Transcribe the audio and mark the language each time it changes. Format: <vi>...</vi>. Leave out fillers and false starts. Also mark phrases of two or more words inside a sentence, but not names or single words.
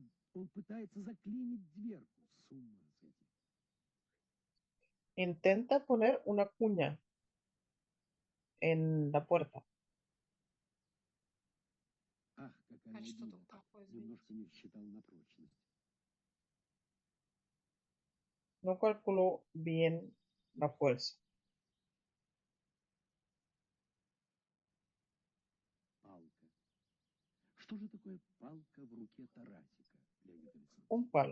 <es>Intenta poner una cuña en la puerta.</es> <ru>А что там такое, извините?</ru> <es>No calculó bien la fuerza. Un palo.</es>